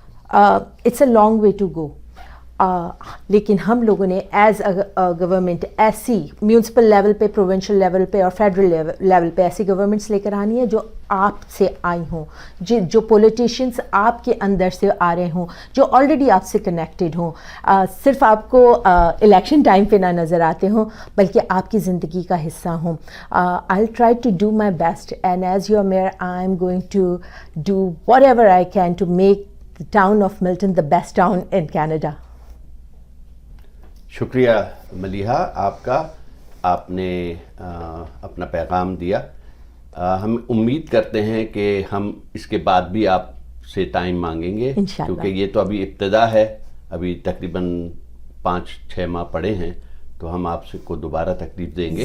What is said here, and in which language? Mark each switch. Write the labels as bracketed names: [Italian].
[English] it's a long way to go, [Urdu] لیکن ہم لوگوں نے ایز اے گورنمنٹ ایسی میونسپل لیول پہ, پروونشل لیول پہ اور فیڈرل لیول پہ ایسی گورنمنٹس لے کر آنی ہے جو آپ سے آئی ہوں, جو پولیٹیشینس آپ کے اندر سے آ رہے ہوں, جو آلریڈی آپ سے کنیکٹڈ ہوں, صرف آپ کو الیکشن ٹائم پہ نہ نظر آتے ہوں بلکہ آپ کی زندگی کا حصہ ہوں. [English] I'll try to do my best, and as your mayor I'm going to do whatever I can to make the town of Milton the best town in Canada. [Urdu] شکریہ ملیحہ آپ کا, آپ نے اپنا پیغام دیا. ہم امید کرتے ہیں کہ ہم اس کے بعد بھی آپ سے ٹائم مانگیں گے, کیونکہ یہ تو ابھی ابتدا ہے, ابھی تقریباً 5-6 ماہ پڑے ہیں, تو ہم آپ سے کو دوبارہ تکلیف دیں گے.